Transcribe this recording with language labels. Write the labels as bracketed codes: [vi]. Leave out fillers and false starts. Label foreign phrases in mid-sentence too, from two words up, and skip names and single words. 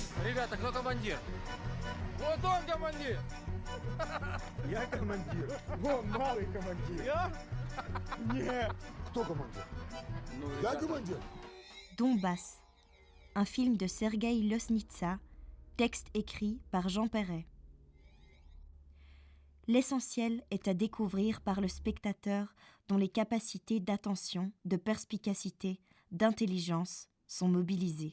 [ru] Ребята, кто командир? Вот он командир! Я командир. Вон малый командир. Я? Нет. Кто командир? Я командир. [fr] Donbass, un film de Sergueï Loznitsa, texte écrit par Jean Perret. L'essentiel est à découvrir par le spectateur dont les capacités d'attention, de perspicacité, d'intelligence sont mobilisées.